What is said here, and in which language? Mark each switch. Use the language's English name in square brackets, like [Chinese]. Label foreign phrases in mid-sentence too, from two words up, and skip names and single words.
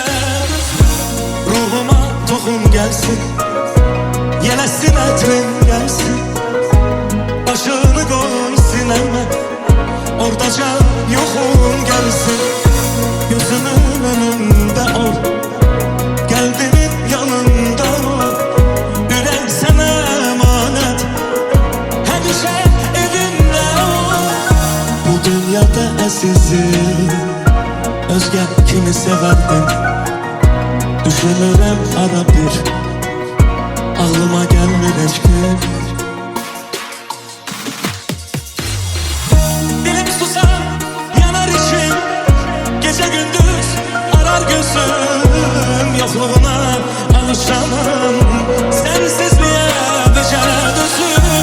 [Azerbaijani] Ruhuma toxum gelsin, yelesin ətrin gelsin, başını koy sinəmə, oradaca yoxum gelsin. [Turkish] Gözümün önünde ol, kalbimin yanında ol, [Azerbaijani] ürək sənə emanet, həmişə evimdə ol. Bu dünyada əzizim, özgə kimi sevərdim. Düşünürəm ara bir, ağlıma gəlmir heç gün. [Turkish] Dilim susar, yanar içim, gece gündüz arar gözüm. Yokluğuna alışamam sensizliğe [Azerbaijani] necə dözüm.